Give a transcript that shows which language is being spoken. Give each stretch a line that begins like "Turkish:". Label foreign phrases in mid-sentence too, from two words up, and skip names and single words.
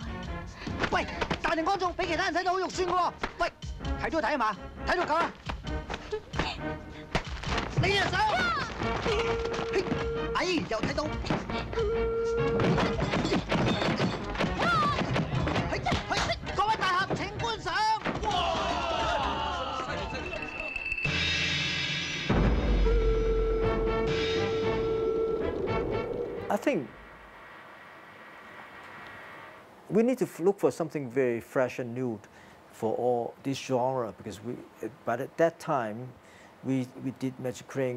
Cantonese: 喂，大庭廣眾，俾其他人睇到好肉酸嘅喎。喂，睇都睇係嘛？睇到夠啦。你隻手，哎，又睇到。各位大俠請觀賞。
English: I think we need to look for something very fresh and new for all this genre, because but at that time we did Magic Crane.